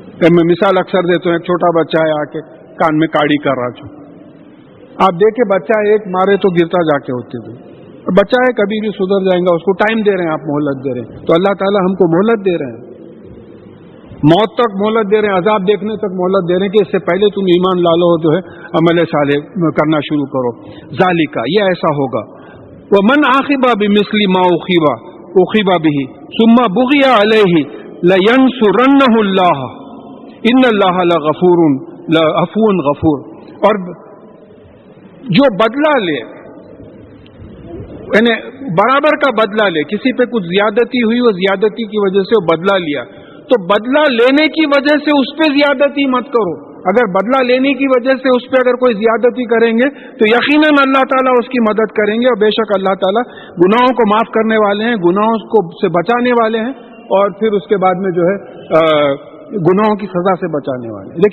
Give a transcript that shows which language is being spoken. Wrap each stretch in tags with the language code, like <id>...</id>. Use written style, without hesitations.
<ur>میں مثال اکثر دیتا ہوں, ایک چھوٹا بچہ ہے آ کے کان میں کاڑی کر رہا چھو, آپ دیکھیں بچہ ایک مارے تو گرتا جا کے ہوتے ہوئے, بچہ ہے کبھی بھی سدھر جائیں گا, اس کو ٹائم دے رہے ہیں آپ, مہلت دے رہے ہیں. تو اللہ تعالیٰ ہم کو مہلت دے رہے ہیں, موت تک مہلت دے رہے ہیں, عذاب دیکھنے تک مہلت دے رہے ہیں کہ اس سے پہلے تم ایمان لالو جو ہے عمل صالح کرنا شروع کرو. ذالکا, یہ ایسا ہوگا.</ur> <ar>ومن عاقب بمثل ما عوقب به ثم بغي عليه لينصرنه الله ان الله لغفور لعفو غفور.</ar> <ur>اور جو بدلہ لے, یعنی برابر کا بدلہ لے, کسی پہ کچھ زیادتی ہوئی, وہ زیادتی کی وجہ سے وہ بدلہ لیا, تو بدلہ لینے کی وجہ سے اس پہ زیادتی مت کرو. اگر بدلہ لینے کی وجہ سے اس پہ اگر کوئی زیادتی کریں گے تو یقیناً اللہ تعالیٰ اس کی مدد کریں گے, اور بے شک اللہ تعالیٰ گناہوں کو معاف کرنے والے ہیں, گناہوں کو سے بچانے والے ہیں, اور پھر اس کے بعد میں جو ہے گناہوں کی سزا سے بچانے والے ہیں.</ur>